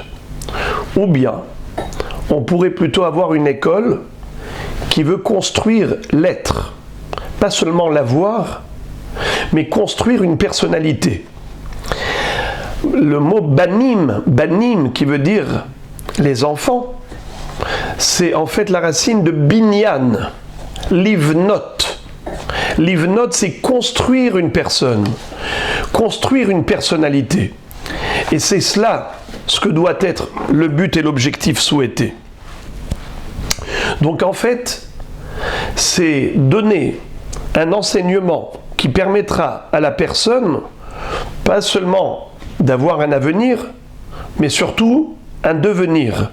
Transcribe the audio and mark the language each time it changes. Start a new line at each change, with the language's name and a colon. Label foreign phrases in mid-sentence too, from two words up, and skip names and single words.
French: Ou bien, on pourrait plutôt avoir une école qui veut construire l'être, pas seulement l'avoir, mais construire une personnalité. Le mot banim qui veut dire les enfants, c'est en fait la racine de
Hebrew: בנין, לבנות.
French: Livnot, c'est construire une personne, construire une personnalité. Et c'est cela ce que doit être le but et l'objectif souhaité. Donc en fait, c'est donner un enseignement qui permettra à la personne, pas seulement d'avoir un avenir, mais surtout un devenir.